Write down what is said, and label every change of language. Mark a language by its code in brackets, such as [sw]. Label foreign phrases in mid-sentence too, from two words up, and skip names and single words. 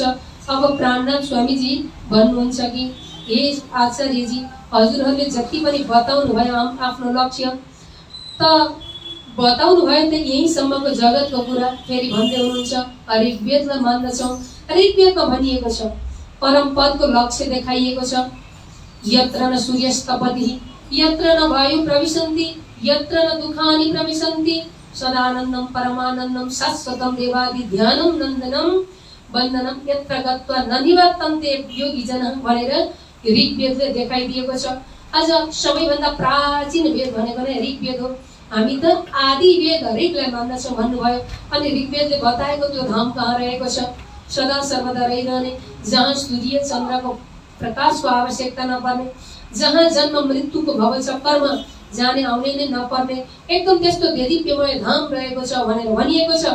[ne] अब प्राणनाथ स्वामीजी भन्नुहुन्छ कि हे आचार्यजी, हजुरहरूले जति पनि बताउनु भयो आफ्नो लक्ष्य त बताउनु भयो त यहीँसम्मको जगतको कुरा फेरि भन्दै हुनुहुन्छ। ऋग्वेदलाई मान्दछौँ। ऋग्वेदमा भनिएको छ, परम पदको लक्ष्य देखाइएको छ। [sa] यत्र न सूर्यस्तपति, यत्र न वायु प्रविशन्ति, यत्र न दुखानि प्रविशन्ति, सदानन्दम परमानन्दम शाश्वतम देवादि ध्यानम नन्दनम वन्दनम यत्र गत्वा न निवर्तन्ते योगी जनः [ne] भनेर ऋग्वेदले देखाइदिएको छ। आज सबैभन्दा प्राचीन वेद भनेको नै ऋग्वेद हो। हामी त आदि वेद ऋगलाई मान्दछौँ भन्नुभयो। अनि ऋग्वेदले बताएको त्यो धाम कहाँ रहेको छ? सदा सर्वदा रहिरहने, जहाँ सूर्य चन्द्रको प्रकाशको आवश्यकता नपर्ने, जहाँ जन्म मृत्युको भवचक्करमा जाने आउने नै नपर्ने एकदम त्यस्तो देदीप्यमय धाम रहेको छ भनेर भनिएको छ।